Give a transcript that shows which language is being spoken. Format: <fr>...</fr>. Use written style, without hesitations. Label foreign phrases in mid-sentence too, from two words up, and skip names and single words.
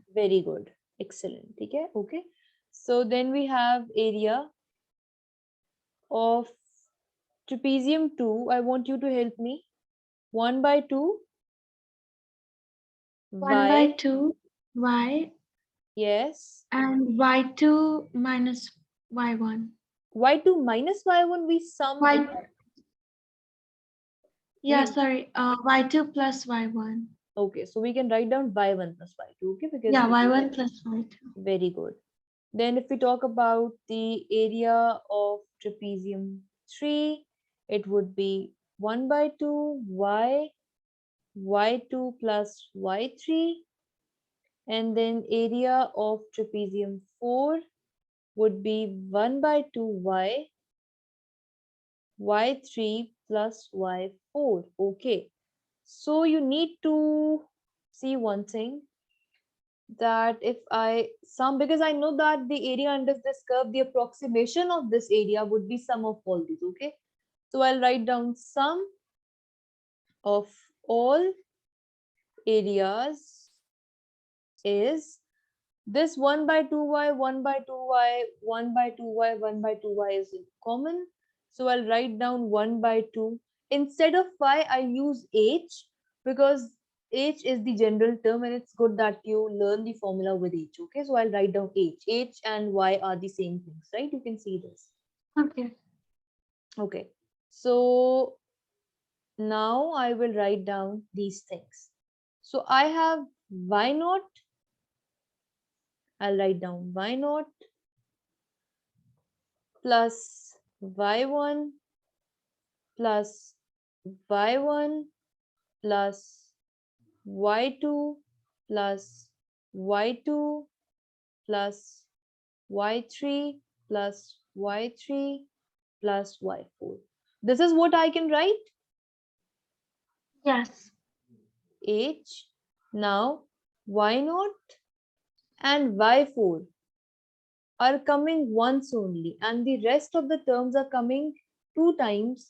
<en>Very good. Excellent. Okay. Okay. So then we have area of trapezium 2. I want you to help me. 1 by 2 1 by y. 2 y Yes. and y2 minus y1. Y2 minus y1 we sum. Y, yeah, We sorry. Y2 plus y1. okay. So we can write down y1 plus y2. Okay, because Yeah, we y1 plus y2. very good. Then if we talk about the area of trapezium 3, it would be 1 by 2 y, y2 plus y3, and then area of trapezium 4 would be 1 by 2 y, y3 plus y4. Okay, so you need to see one thing, that if I sum, because I know that the area under this curve, the approximation of this area would be sum of all these. Okay, so I'll write down sum of all areas is this 1 by 2y, 1 by 2y, 1 by 2y, 1 by 2y is common. So I'll write down 1 by 2. Instead of y, I use h, because h is the general term and it's good that you learn the formula with h. Okay, so I'll write down h. H and y are the same things, right? You can see this. Okay. Okay, so now I will write down these things. So I have y naught. I'll write down y naught plus y1 plus y1 plus y2 plus y2 plus y3 plus y3 plus y4. This is what I can write. Yes. H. Now y0 and y4 are coming once only, and the rest of the terms are coming 2 times.</en>